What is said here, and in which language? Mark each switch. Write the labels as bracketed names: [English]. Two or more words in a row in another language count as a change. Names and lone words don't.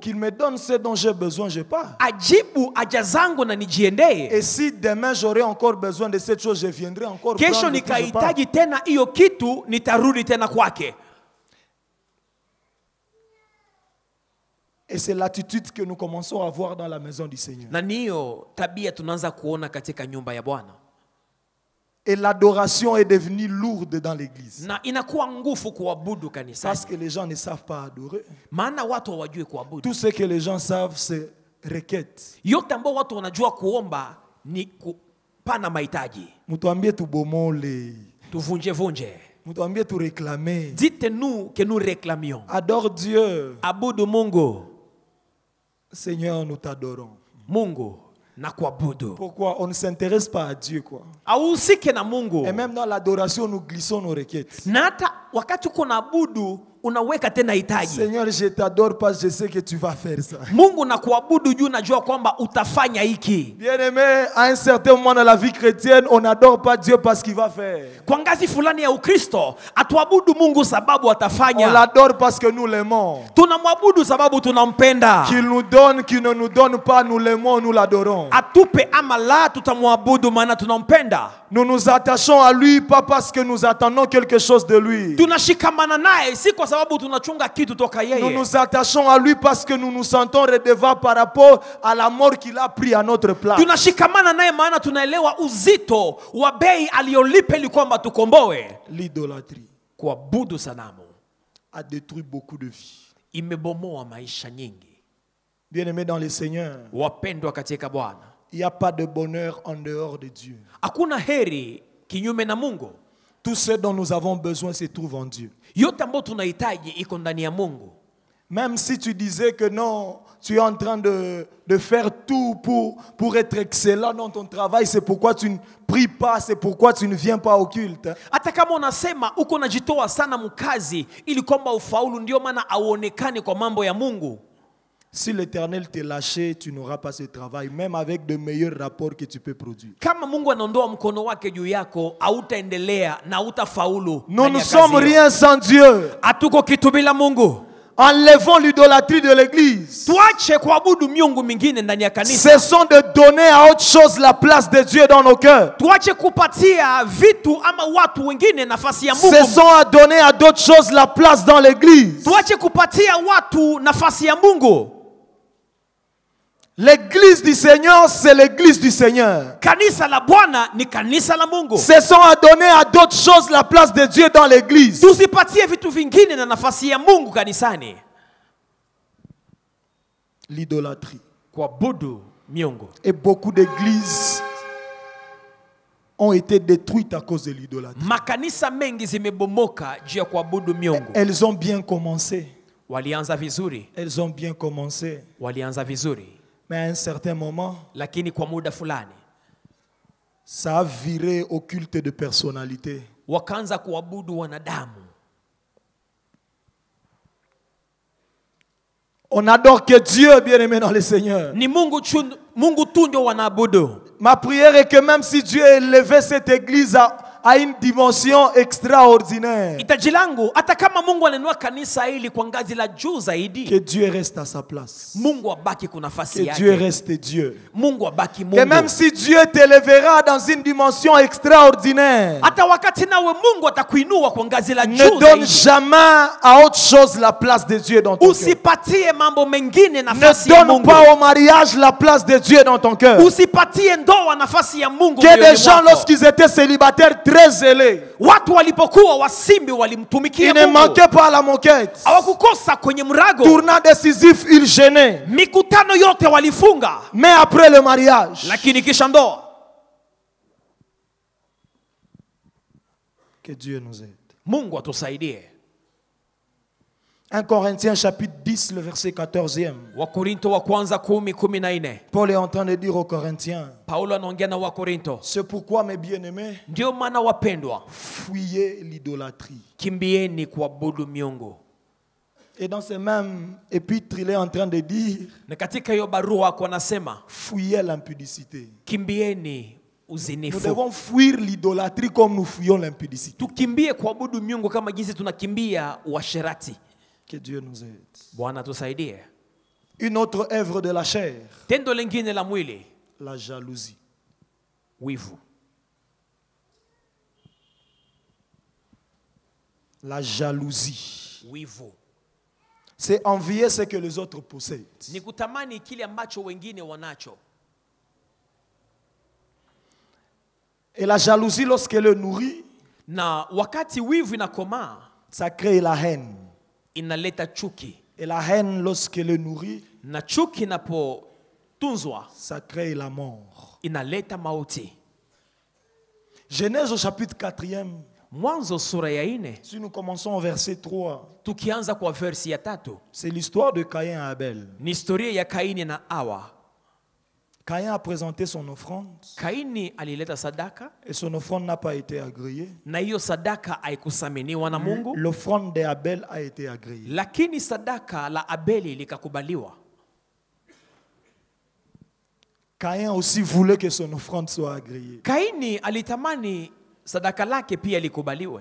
[French] Qu'il me donne ce dont j'ai besoin, je pars. [Swahili] Ajibu haja zangu na nijiendee. [French] Et si demain j'aurai encore besoin de cette chose, je viendrai encore [Swahili] Kesho [French] prendre, puis je pars. [Swahili] nikahitaji tena hiyo kitu, nitarudi tena kwake. [French] Et c'est l'attitude que nous commençons à voir dans la maison du Seigneur. [Swahili] Na niyo tabia tunaanza kuona katika nyumba ya Bwana. [French] Et l'adoration est devenue lourde dans l'église. [Swahili] Na inakuwa nguvu kuabudu kanisa. [French] Parce que les gens ne savent pas adorer. [Swahili] Maana watu hawajui kuabudu. [French] Tout ce que les gens savent, c'est requête. [Swahili] Yote ambao watu wanajua kuomba ni kupana mahitaji. Mutuambie tubomole. Tuvunje vunje. Mutuambie tu réclamer. [French] Dites-nous que nous réclamions. Adore Dieu. [Swahili] Abudu Mungu. [French] Seigneur, nous t'adorons. [Swahili] Mungu na kuabudu. [French] Pourquoi? On ne s'intéresse pas à Dieu, quoi. [Swahili] Ahusike na Mungu. [French] Et même dans l'adoration, nous glissons nos requêtes. [Swahili] Na hata wakati uko naabudu unaweka tena hitaji. [French] Seigneur, je t'adore parce que je sais que tu vas faire ça. [Swahili] Mungu na kuabudu juu najua kwamba utafanya hiki. [French] Bien-aimé, à un certain moment dans la vie chrétienne, on n'adore pas Dieu parce qu'il va faire. [Swahili] Kwa ngazi fulani ya Ukristo, atuabudu Mungu sababu [French] On [Swahili] atafanya. [French] l'adore parce que nous l'aimons. [Swahili] Tunamwabudu sababu tunampenda. [French] Qu'il nous donne, qu'il ne nous donne pas, nous l'aimons, nous l'adorons. [Swahili] Atupe ama la, tutamwabudu maana tunampenda. [French] Nous nous attachons à lui, pas parce que nous attendons quelque chose de lui. [Swahili] Tunashikamana naye si kwa sababu tunachunga kitu toka [French] Nous [Swahili] yeye. [French] nous attachons à lui parce que nous nous sentons redevables par rapport à la mort qu'il a pris à notre place. [Swahili] Tunashikamana naye maana tunaelewa uzito wa bei aliyolipa ili kwamba tukomboe. [French] L'idolâtrie [Swahili] Kuabudu sanamu [French] a détruit beaucoup de vies. [Swahili] imebomoa maisha nyingi. [French] Bien-aimés dans le Seigneur, [Swahili] Wapendwa katika Bwana, [French] il n'y a pas de bonheur en dehors de Dieu. [Swahili] hakuna heri kinyume na Mungu. [French] Tout ce dont nous avons besoin se trouve en Dieu. [Swahili] Yote ambayo tunahitaji iko ndani ya Mungu. [French] Même si tu disais que non, tu es en train de faire tout pour être excellent dans ton travail, c'est pourquoi tu ne pries pas, c'est pourquoi tu ne viens pas au culte. [Swahili] Hata kama unasema uko unajitoa sana mkazi ili kwamba ufaulu, ndio maana auonekane kwa mambo ya Mungu. [French] Si l'Éternel t'est lâché, tu n'auras pas ce travail, même avec de meilleurs rapports que tu peux produire. [Swahili] Kama Mungu anaondoa mkono wake juu yako, hautaendelea na hautafaulu. [French] Nous ne sommes rien sans Dieu. [Swahili] Hatuko kitu bila Mungu. [French] Enlevons l'idolâtrie de l'église. [Swahili] Tuache kuabudu miungu mingine ndani ya kanisa. [French] Cessons de donner à autre chose la place de Dieu dans nos cœurs. [Swahili] Tuache kupatia vitu ama watu wengine nafasi ya Mungu. [French] Cessons à donner à d'autres choses la place dans l'église. [Swahili] Tuache kupatia watu nafasi ya Mungu. [French] L'église du Seigneur, c'est l'église du Seigneur. [Swahili] Kanisa la Bwana ni kanisa la Mungu. [French] Cessons à donner à d'autres choses la place de Dieu dans l'église. [Swahili] Tusipatie vitu vingine na nafasi ya Mungu kanisani. [French] L'idolâtrie. [Swahili] Kuabudu miungu. [French] Et beaucoup d'églises ont été détruites à cause de l'idolâtrie. [Swahili] Makanisa mengi zimebomoka juu ya kuabudu miungu. [French] Elles ont bien commencé. [Swahili] Walianza vizuri. [French] Elles ont bien commencé. [Swahili] Walianza vizuri. [French] Mais à un certain moment, [Swahili] lakini kwa muda fulani [French] ça a viré au culte de personnalité. [Swahili] Wakaanza kuabudu wanadamu. [French] On adore que Dieu, bien-aimé dans le Seigneur. [Swahili] Ni Mungu tu ndio wanaabudu. [French] Ma prière est que même si Dieu a élevé cette église à une dimension extraordinaire, [Swahili] Hitaji langu hata kama Mungu alinua kanisa hili kwa ngazi la juu zaidi, [French] que Dieu reste à sa place. [Swahili] Mungu abaki kwa nafasi [French] Que [Swahili] yake. [French] Dieu reste Dieu. [Swahili] Mungu abaki Mungu. [French] Que même si Dieu t'élèvera dans une dimension extraordinaire, [Swahili] hata wakati nawe Mungu atakuinua kwa ngazi la [French] ne [Swahili] juu [French] donne [Swahili] zaidi, [French] jamais à autre chose la place de Dieu dans ton cœur. [Swahili] usipatie mambo mengine [French] Ne [Swahili] nafasi ya [French] donne [Swahili] Mungu. [French] pas au mariage la place de Dieu dans ton cœur. [Swahili] Usipatie ndoa nafasi ya Mungu. [French] Que des [Swahili] moyoni [French] gens, [Swahili] mwako. [French] lorsqu'ils étaient célibataires, très zélés, [Swahili] Watu walipokuwa wasimbi walimtumikia [French] ils ne [Swahili] Mungu. [French] manquaient pas à la moquette. [Swahili] Hawakukosa kwenye mrago. [French] Tournant décisif, ils gênaient. [Swahili] Mikutano yote walifunga. [French] Mais après le mariage, [Swahili] Lakini kisha ndoa. [French] que Dieu nous aide. [Swahili] Mungu atusaidie. [French] 1 Corinthiens chapitre 10, le verset 14e. [Swahili] Wakorinto wa kwanza 10:14. [French] Paul est en train de dire aux Corinthiens, [Swahili] Paulo anaongea na Wakorinto. [French] c'est pourquoi mes bien-aimés, [Swahili] Ndio maana wapendwa, [French] fuyez l'idolâtrie. [Swahili] kimbieni kuabudu miungu. [French] Et dans ce même épître, il est en train de dire, [Swahili] Na katika hiyo barua kwa anasema, [French] fuyez l'impudicité. [Swahili] kimbieni [French] Nous [Swahili] uzinifu. [French] devons fuir l'idolâtrie comme nous fuyons l'impudicité. [Swahili] Tukimbie kuabudu miungu kama jinsi tunakimbia uasherati. [French] Que Dieu nous aide. [Swahili] Bwana tusaidie. [French] Une autre œuvre de la chair, [Swahili] Tendo lingine la mwili, [French] la jalousie. [Swahili] wivu. [French] La jalousie. [Swahili] Wivu [French] C'est envier ce que les autres possèdent. [Swahili] ni kutamani kile ambacho wengine wanacho. [French] Et la jalousie, lorsqu'elle est nourrie, [Swahili] Na wakati wivu inakomaa, [French] ça crée la haine. [Swahili] inaleta chuki. [French] Et la haine, lorsqu'elle est nourrie, [Swahili] Na chuki inapotunzwa, [French] ça crée la mort. [Swahili] inaleta mauti. [French] Genèse au chapitre 4e, [Swahili] Mwanzo sura ya 4, [French] si nous commençons au verset 3, [Swahili] tukianza kwa versi ya 3, [French] c'est l'histoire de Caïn et Abel. [Swahili] ni historia ya Kaini na Hawa. [French] Caïn a présenté son offrande [Swahili] Kaini alileta sadaka [French] et son offrande n'a pas été agréée. [Swahili] na hiyo sadaka haikusaminiwa na Mungu, [French] L'offrande d'Abel a été agréée. [Swahili] lakini sadaka la Abeli likakubaliwa. [French] Caïn aussi voulait que son offrande soit agréée. [Swahili] Kaini alitamani sadaka lake pia likubaliwe.